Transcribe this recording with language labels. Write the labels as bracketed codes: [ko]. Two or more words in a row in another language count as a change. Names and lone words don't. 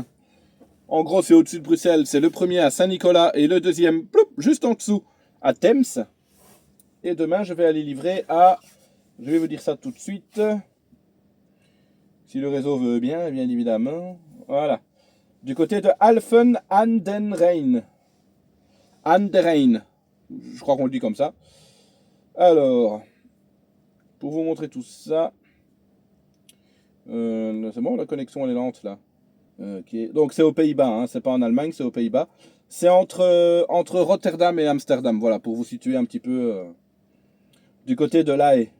[fr] En gros, c'est au-dessus de Bruxelles. C'est le premier à Saint-Nicolas et le deuxième, ploup, juste en dessous, à Thames. Et demain, je vais aller livrer à... Je vais vous dire ça tout de suite. Si le réseau veut bien, bien évidemment. Voilà. Du côté de Alphen an den Rijn. An der Rijn. Je crois qu'on le dit comme ça. Alors, pour vous montrer tout ça. C'est bon, la connexion elle est lente là. Okay. Donc c'est aux Pays-Bas, hein, c'est pas en Allemagne, c'est aux Pays-Bas. C'est entre Rotterdam et Amsterdam, voilà, pour vous situer un petit peu du côté de La Haye.